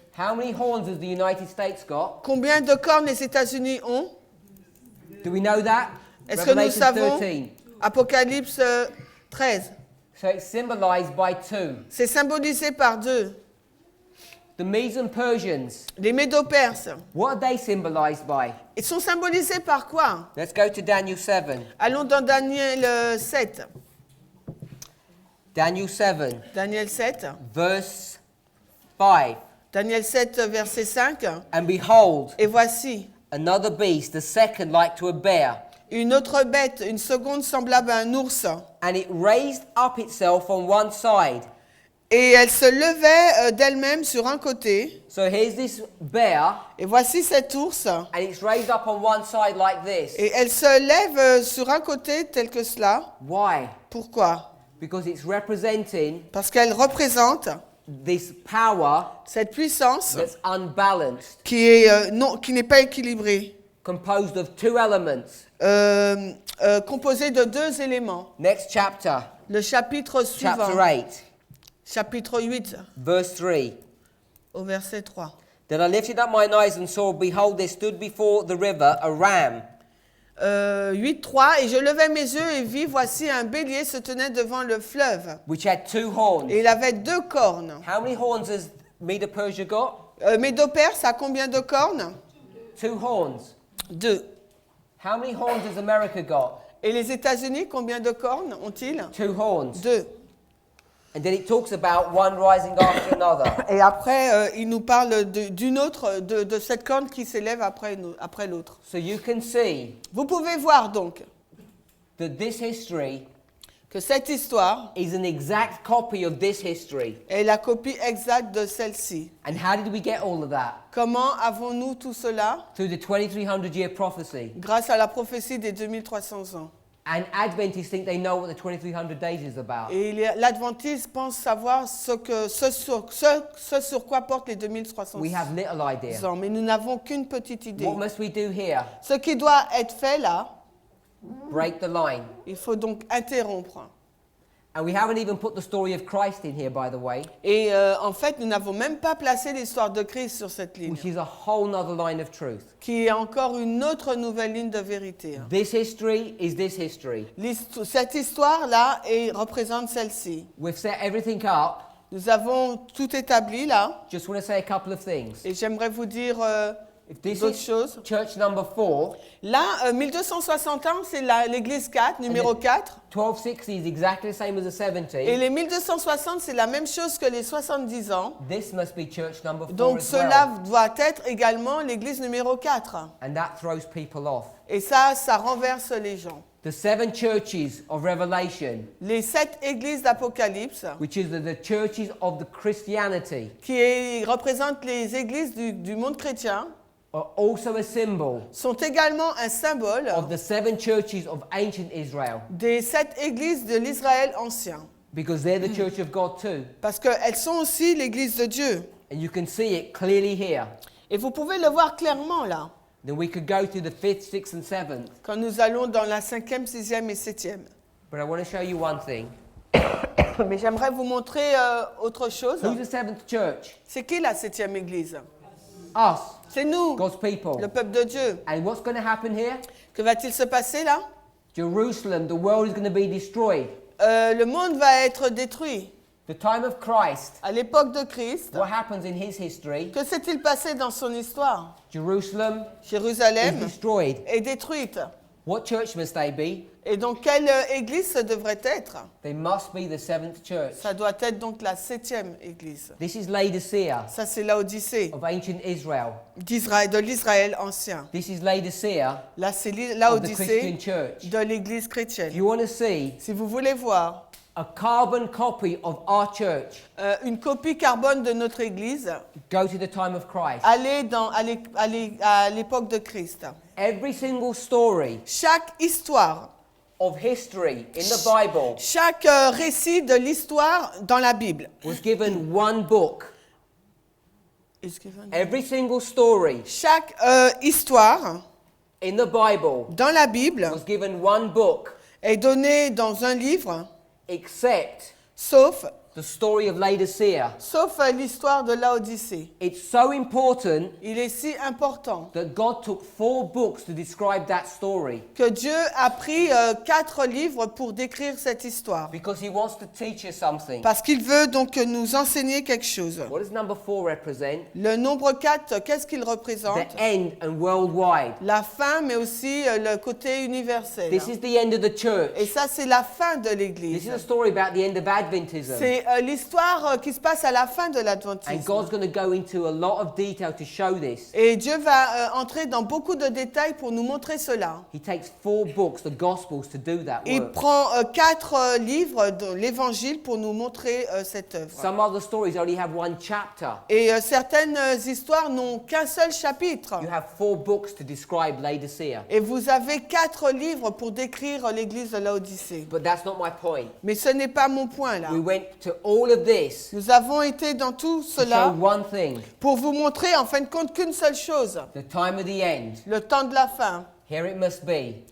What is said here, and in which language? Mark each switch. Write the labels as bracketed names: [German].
[English] How many horns has the United States got? [French] Combien de cornes les États-Unis ont? [English] Do we know that? [French] Est-ce que nous [English] Revelation [French] savons? [English] 13. [French] Apocalypse 13. [English] So it's symbolized by two. [French] C'est symbolisé par deux. [English] The Medes and Persians. [French] Les Médo-Perses. [English] What are they symbolized by? [French] Ils sont symbolisés par quoi? [English] Let's go to Daniel 7. [French] Allons dans Daniel 7. [English] Daniel 7, [French] Daniel 7. [English] verse 5. [French] Daniel 7, verset 5. [English] And behold, [French] Et voici, [English] another beast, the second like to a bear. [French] une autre bête, une seconde semblable à un ours. [English] And it raised up itself on one side. [French] Et elle se levait d'elle-même sur un côté. [English] So here's this bear, [French] Et voici cet ours. [English] and it's raised up on one side like this. [French] Et elle se lève sur un côté tel que cela. [English] Why? [French] Pourquoi? [English] Because it's representing [French] Parce qu'elle représente [English] this power [French] cette puissance [English] that's unbalanced, [French] qui n'est pas équilibrée, [English] composed of two elements. [French] composée de deux éléments. [English] Next chapter, [French] Le chapitre suivant, [English] chapter 8, [French] chapitre 8, [English] verse 3. [French] au verset 3. [English] Then I lifted up mine eyes and saw, behold, there stood before the river a ram, [French] 8, 3. Et je levai mes yeux et vis, voici un bélier se tenait devant le fleuve. [English] which had two horns. [French] Et il avait deux cornes. [English] How many horns has Medo-Persia got? [French] Médo-Perse a combien de cornes? [English] two horns. [French] 2. [English] How many horns has America got? [French] Et les États-Unis, combien de cornes ont-ils? [English] 2 horns. [French] 2. [English] And then it talks about one rising after another. [French] Et après, il nous parle d'une autre, de cette corne qui s'élève après l'autre. [English] So you can see [French] Vous pouvez voir donc [English] that this history [French] que cette histoire [English] is an exact copy of this history. [French] est la copie exacte de celle-ci. [English] And how did we get all of that? [French] Comment avons-nous tout cela? [English] Through the 2300-year prophecy. [French] Grâce à la prophétie des 2300 ans. [English] And Adventists think they know what the 2300 days is about. [French] Et l'Adventiste pense savoir ce sur quoi portent les 2300 [English] We have little idea. [French] ans, mais nous n'avons qu'une petite idée. [English] What must we do here? [French] Ce qui doit être fait là, [English] Break the line. [French] il faut donc interrompre. [English] And we haven't even put the story of Christ in here, by the way, [French] Et en fait, nous n'avons même pas placé l'histoire de Christ sur cette ligne, [English] which is a whole nother line of truth. [French] qui est encore une autre nouvelle ligne de vérité. [English] This history is this history. [French] Cette histoire-là représente celle-ci. [English] We've set everything up. [French] Nous avons tout établi là, [English] Just want to say a couple of things. [French] et j'aimerais vous dire [English] If this [French] d'autres [English] is [French] choses. [English] church number 4, [French] Là, 1261, c'est l'église 4, numéro 4. [English] 1260 is exactly the same as the 70. [French] Et les 1260, c'est la même chose que les 70 ans. [English] This must be church number 4 [French] Donc [English] as [French] cela [English] well. [French] doit être également l'église numéro 4. [English] And that throws people off. [French] Et ça renverse les gens. [English] The 7 churches of Revelation, [French] Les 7 églises d'Apocalypse, [English] which is the churches of the Christianity, [French] qui représentent les églises du monde chrétien, [English] are also a symbol [French] sont également un symbole [English] of the 7 churches of ancient Israel, [French] des 7 églises de l'Israël ancien. [English] because they're the church of God too. [French] Parce qu'elles sont aussi l'église de Dieu. [English] And you can see it clearly here. [French] Et vous pouvez le voir clairement là, [English] Then we could go to the 5th, 6th, and 7th. [French] quand nous allons dans la 5e, 6e et 7e. [English] But I want to show you one thing. [French] Mais j'aimerais vous montrer autre chose. [English] Who's the 7th church? [French] C'est qui la 7e église? [English] Us, [French] C'est nous, [English] God's people. [French] le peuple de Dieu. [English] And what's going to happen here? [French] Que va-t-il se passer là? [English] Jerusalem, the world is going to be destroyed. [French] Le monde va être détruit. [English] The time of Christ, [French] À l'époque de Christ, [English] what happens in his history? [French] que s'est-il passé dans son histoire? [English] Jerusalem is [French] Jérusalem [English] destroyed. [French] est détruite. [English] What church must they be? [French] Et donc, quelle église ce devrait être? [English] They must be the 7th church. [French] Ça doit être donc la 7e église. [English] This is Laodicea [French] Ça, c'est l'Odyssée [English] of ancient Israel. [French] de l'Israël ancien. [English] This is Laodicea [French] Là, c'est [English] of the [French] l'Odyssée [English] Christian church. [French] de l'église [English] If [French] chrétienne. [English] you want to see [French] Si vous voulez voir [English] a carbon copy of our church, [French] une copie carbone de notre église, [English] go to the time of Christ. [French] allez à l'époque de Christ. [English] Every single story [French] Chaque histoire, [English] of history in the Bible [French] chaque récit de l'histoire dans la Bible. [English] was given one book. Every single story [French] Chaque histoire [English] in the Bible [French] dans la Bible [English] was given one book, [French] est donnée dans un livre, [English] except [French] sauf [English] the story of Laodicea. [French] l'histoire de l'Odyssée. [English] It's so important [French] Il est si important [English] that God took 4 books to describe that story, [French] que Dieu a pris 4 livres pour décrire cette histoire. [English] because he wants to teach us something. [French] Parce qu'il veut donc nous enseigner quelque chose. [English] What does number 4 represent? [French] Le nombre 4, qu'est-ce qu'il représente? [English] The end and worldwide. [French] La fin, mais aussi le côté universel. [English] This is the end of the church. [French] Et ça, c'est la fin de [English] This [French] l'Église. [English] is a story about the end of Adventism. [French] C'est l'histoire qui se passe à la fin de [English] And [French] l'Adventisme. [English] God's going to go into a lot of detail to show this. [French] Et Dieu va entrer dans beaucoup de détails pour nous montrer cela. [English] He takes 4 books, the Gospels, to do that [French] Il [English] work. [French] prend 4 livres de l'Évangile pour nous montrer cette œuvre. [English] Some other stories only have 1 chapter. [French] Et certaines histoires n'ont qu'un seul chapitre. [English] You have 4 books to describe Laodicea. [French] Et vous avez 4 livres pour décrire l'église de l'Odyssée. [English] But that's not my point. [French] Mais ce n'est pas mon point là. [English] We went to all of this [French] Nous avons été dans tout [English] to [French] cela [English] show one thing, [French] pour vous montrer en fin de compte qu'une seule chose, [English] the time of the end. [French] le temps de la fin. [English] Here it must be,